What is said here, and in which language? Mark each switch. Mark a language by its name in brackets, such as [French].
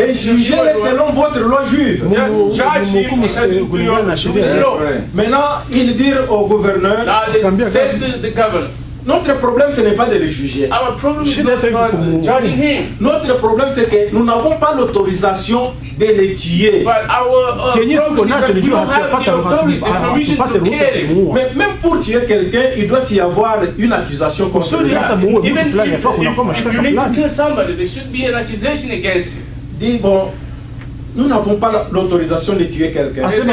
[French] et jugez-le selon votre loi juive. [English] Just judge him according to your Jewish law. [French] Maintenant, il dit au gouverneur, [English] said to the governor, [French] notre problème, ce n'est pas de le juger. [English] Our problem is not judging him. [French] Notre problème, c'est que nous n'avons pas l'autorisation de les tuer. [English] But our problem is that we don't have the authority, the permission to kill him. [French] Mais même pour tuer quelqu'un, il doit y avoir une accusation contre lui. [English] Even if you need to kill somebody, there should be an accusation against him. [French] Dis, bon, nous n'avons pas l'autorisation de tuer quelqu'un.